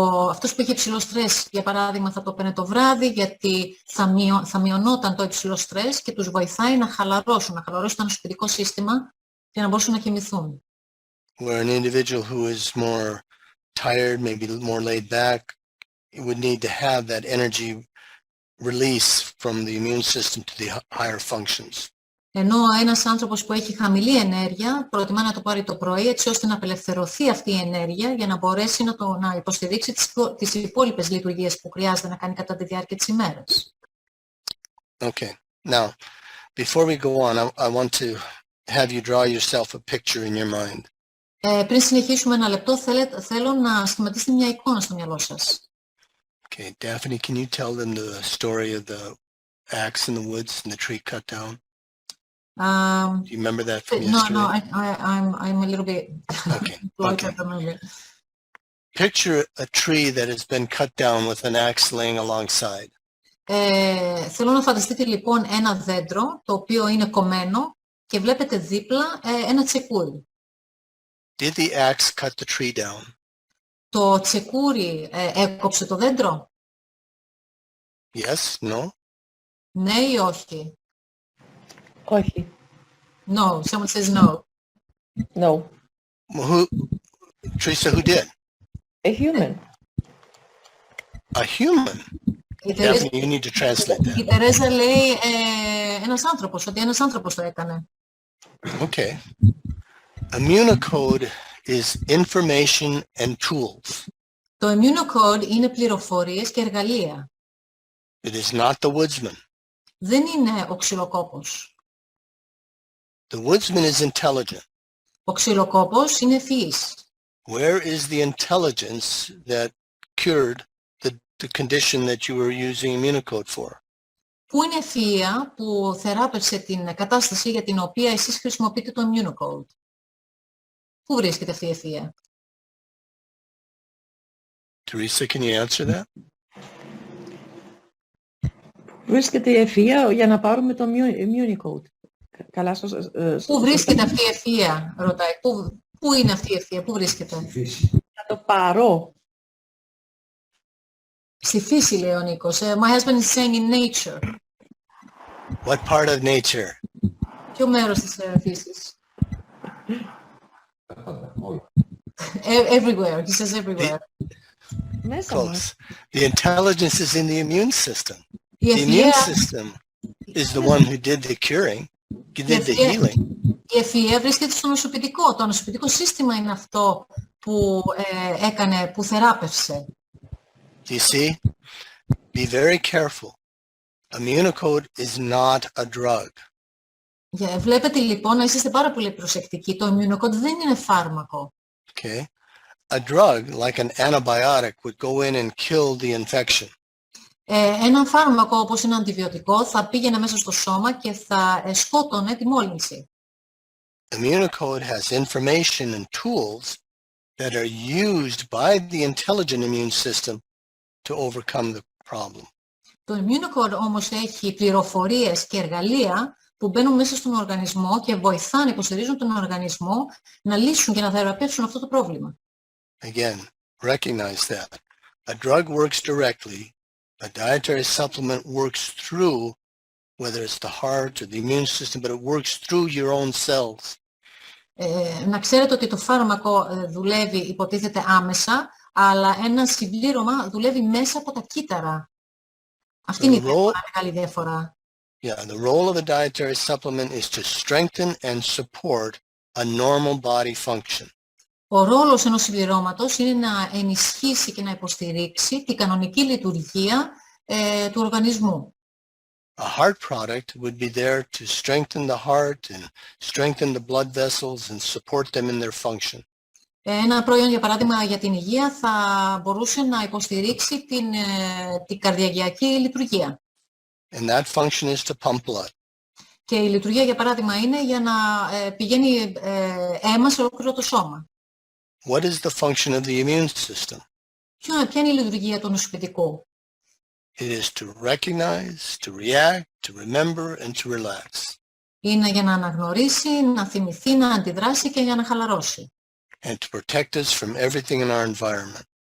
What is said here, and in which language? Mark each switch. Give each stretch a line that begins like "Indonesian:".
Greek: Αυτός που έχει υψηλό στρες, για παράδειγμα, θα το παίρνει το βράδυ γιατί θα μειωνόταν το υψηλό στρες και τους βοηθάει να χαλαρώσουν το ανοσοποιητικό σύστημα και να μπορούν να κοιμηθούν.
English: Where an individual who is more tired, maybe more laid back, would need to have that energy release from the immune system to the higher functions.
Greek: Ενώ ένας άνθρωπος που έχει χαμηλή ενέργεια προτιμά να το πάρει το πρωί έτσι ώστε να απελευθερωθεί αυτή η ενέργεια για να μπορέσει να υποστηρίξει τις υπόλοιπες λειτουργίες που χρειάζεται να κάνει κατά τη διάρκεια της ημέρας.
English: Okay. Now, before we go on, I want to have you draw yourself a picture in your mind.
Greek: Πριν συνεχίσουμε ένα λεπτό, θέλω να σχηματίσετε μια εικόνα στο μυαλό σας.
English: Okay, Daphne, can you tell them the story of the axe in the woods and the tree cut down? Do you remember that from yesterday? No, I'm a little bit Okay. blocked Okay. at the moment. Picture a tree that has been cut down with an axe laying alongside.
Greek: Θέλω να φανταστείτε λοιπόν ένα δέντρο το οποίο είναι κομμένο και βλέπετε δίπλα ένα τσεκούρι.
English: Did the axe cut the tree down?
Greek: Το τσεκούρι έκοψε το δέντρο?
English: Yes? No?
Greek: Ναι ή όχι? Όχι.
English: No. Someone says no. No. Well, Teresa, who did? A human. A human?
Greek: Η Τερέζα,
English: Daphne, you need to translate that.
Greek: η Τερέζα λέει ένας άνθρωπος, ότι ένας άνθρωπος το έκανε.
English: Okay. Immunocode is information and tools.
Greek: Το Immunocode είναι πληροφορίες και εργαλεία.
English: It is not the woodsman.
Greek: Δεν είναι ο ξυλοκόπος.
English: The woodsman is intelligent.
Greek: Ο ξυλοκόπος είναι ευφυής.
English: Where is the intelligence that cured the condition that you were using Immunocode for?
Greek: Πού είναι η ευφυΐα που θεράπευσε την κατάσταση για την οποία εσείς χρησιμοποιείτε το Immunocode? Πού βρίσκεται αυτή η ευφυΐα?
English: Teresa, can you answer that?
Greek: Βρίσκεται η ευφυΐα για να πάρουμε το Immunocode. Καλά, Πού βρίσκεται αυτή η ευφυΐα, ρωτάει. Πού είναι αυτή η ευφυΐα, πού βρίσκεται? να το πάρω. Στη φύση, λέει ο Νίκος.
English: My husband is saying in nature. What part of nature?
Greek: Ποιο μέρος της φύσης?
English: Everywhere. He says everywhere.
Greek: Μέσα μας.
English: Close. The intelligence is in the immune system.
Greek: Η
English: The immune
Greek: ευφυΐα,
English: system is the one who did the curing, did the healing.
Greek: η ευφυΐα βρίσκεται στο ανοσοποιητικό. Το ανοσοποιητικό σύστημα είναι αυτό που έκανε, που θεράπευσε.
English: You see? Be very careful. Immunocode is not a drug.
Greek: Βλέπετε λοιπόν να είσαστε πάρα πολύ προσεκτικοί. Το Immunocode δεν είναι φάρμακο.
English: Okay? A drug, like an antibiotic, would go in and kill the infection.
Greek: Ένα φάρμακο όπως ένα αντιβιωτικό θα πήγαινε μέσα στο σώμα και θα σκότωνε τη μόλυνση.
English: Immunocode has information and tools that are used by the intelligent immune system to overcome the problem.
Greek: Το Immunocode όμως έχει πληροφορίες και εργαλεία που μπαίνουν μέσα στον οργανισμό και βοηθάνε, υποστηρίζουν τον οργανισμό να λύσουν και να θεραπεύσουν αυτό το πρόβλημα.
English: Again, recognize that. A drug works directly. A dietary supplement works through, whether it's the heart or the immune system, but it works through your own cells.
Greek: Να ξέρετε ότι το φάρμακο δουλεύει, υποτίθεται άμεσα, αλλά ένα συμπλήρωμα δουλεύει μέσα από τα κύτταρα. Αυτή είναι η μεγάλη διαφορά.
English: Yeah, the role of a dietary supplement is to strengthen and support a normal body function.
Greek: Ο ρόλος ενός συμπληρώματος είναι να ενισχύσει και να υποστηρίξει την κανονική λειτουργία του οργανισμού.
English: A heart product would be there to strengthen the heart and strengthen the blood vessels and support them in their function.
Greek: Ένα προϊόν, για παράδειγμα, για την υγεία θα μπορούσε να υποστηρίξει την καρδιαγιακή λειτουργία.
English: And that function is to pump blood.
Greek: Και η λειτουργία, για παράδειγμα, είναι για να πηγαίνει αίμα σε ολόκληρο το σώμα.
English: What is the function of the immune system?
Greek: Ποια είναι η λειτουργία του ανοσοποιητικού?
English: It is to recognize, to react, to remember and to relax.
Greek: Είναι για να αναγνωρίσει, να θυμηθεί, να αντιδράσει και για να χαλαρώσει.
English: And to protect us from everything in our environment.